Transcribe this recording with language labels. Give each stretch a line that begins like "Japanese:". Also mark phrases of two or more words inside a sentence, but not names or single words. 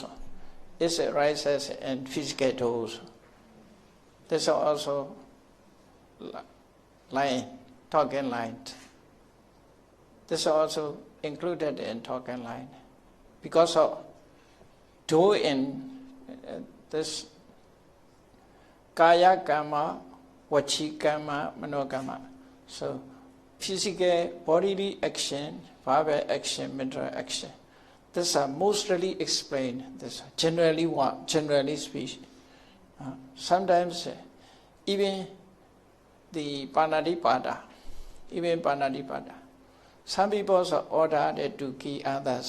English: It arises in physical doors. This is also lying, talking line. This is also included in talking line. Because of doing this
Pali: kaya kama, vachi kama, mano kama.
English: So physical bodily action, verbal action, mental action. These are mostly explained. This generally speaking. Sometimes even the panadipada, some people are ordered to kill others.